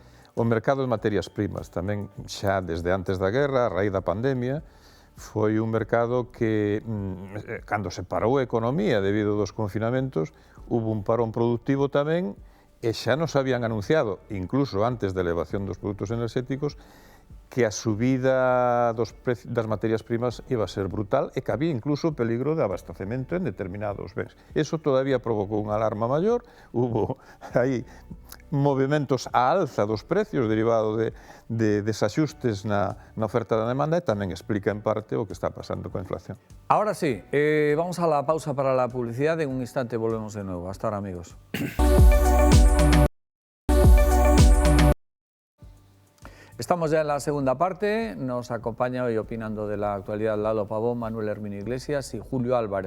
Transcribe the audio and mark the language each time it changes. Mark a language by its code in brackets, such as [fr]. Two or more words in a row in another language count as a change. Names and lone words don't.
[gl] O mercado de materias primas tamén xa desde antes da guerra, a raíz da pandemia, foi un mercado que, cando se parou a economía debido dos confinamentos, hubo un parón productivo tamén, e xa nos habían anunciado, incluso antes da elevación dos produtos enerxéticos, que a subida das materias primas iba a ser brutal e que había incluso peligro de abastecemento en determinados bens. Eso todavía provocou unha alarma maior, hubo aí movimentos á alza dos precios derivado de desaxustes na oferta da demanda e tamén explica en parte o que está pasando coa inflación. [es] Ahora sí, vamos a la pausa para la publicidad. En un instante volvemos de nuevo. Hasta ahora, amigos. Estamos ya en la segunda parte. Nos acompaña hoy opinando de la actualidad Lalo Pavón, Manuel Herminio Iglesias y Julio Álvarez.